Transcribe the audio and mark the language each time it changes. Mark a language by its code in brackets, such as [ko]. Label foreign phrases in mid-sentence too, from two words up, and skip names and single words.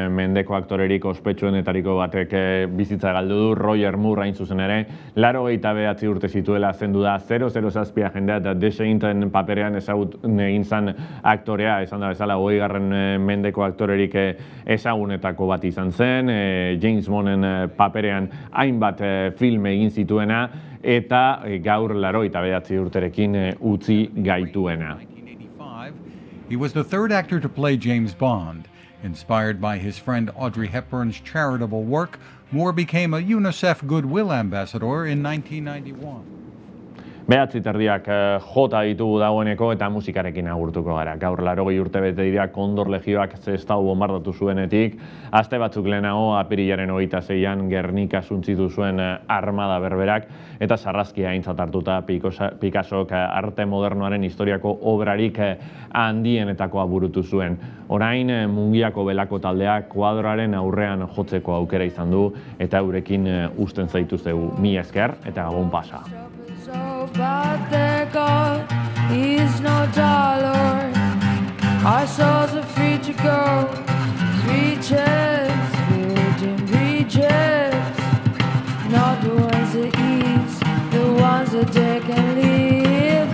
[eu] mendeko aktorerik ospetsuenetariko batek bizitza galdu du, Roger Moore hain zuzen ere, 89 urte zituela zendu da 007 agenda eta The Sainten paperean ezagun egin zan aktorea, esan da bezala 20. mendeko aktorerik ezagunetako bat izan zen, James Bonden paperean hainbat film egin zituena, eta gaur 89 urterekin utzi gaituena. [en] He was the third actor to play James Bond. Inspired by his friend Audrey Hepburn's charitable work, Moore became a UNICEF Goodwill Ambassador in 1991. [eu] 9:30 jota ditugu dagoeneko eta musikarekin agurtuko gara. Gaur 80 urte bete dira Kondor Legioak Sestao bombardatu zuenetik, aste batzuk lehenago apirilaren 26an Gernika suntzitu zuen armada berberak eta sarrazkia aintzat hartuta Picassok arte modernoaren historiako obrarik handienetakoa burutu zuen. Orain Mungiako belako taldeak kuadroaren aurrean jotzeko aukera izan du eta eurekin uzten zaituztegu. Mila esker eta gabon pasa. [en] But their God is no dollar. Our souls are free to go. Reaches, building bridges. Not the ones that ease, the ones that they can leave.